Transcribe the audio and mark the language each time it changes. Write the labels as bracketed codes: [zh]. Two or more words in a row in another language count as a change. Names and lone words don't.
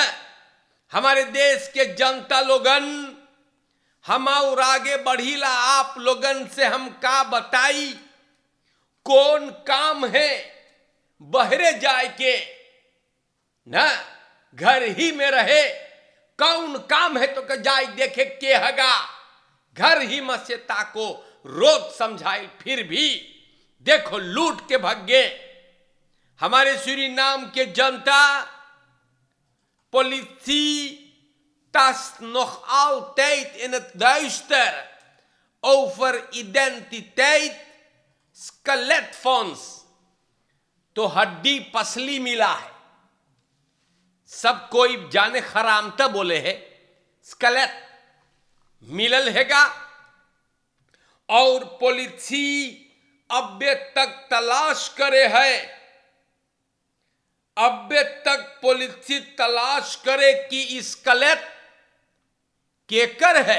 [hns] हमारे देश के जनता लोगन हम और आगे बढ़ीला आप लोगन से हम का बताई कौन काम है बहरे जाए के ना घर ही में रहे कौन काम है तो जाए देखे के हगा घर ही में से ताको रोज समझाए फिर भी देखो लूट के भगे। हमारे सूरीनाम के जनता पॉलिसी [nl] tast nog altijd in het duister over identiteit, [hns] स्केलेटफॉन्स, तो हड्डी पसली मिला है। सब कोई जाने खरामता बोले है, स्केलेट मिलल हैगा। और पुलिसी अब्बे तक तलाश करे है, अब्बे तक पुलिसी तलाश करे कि स्केलेट केकर है।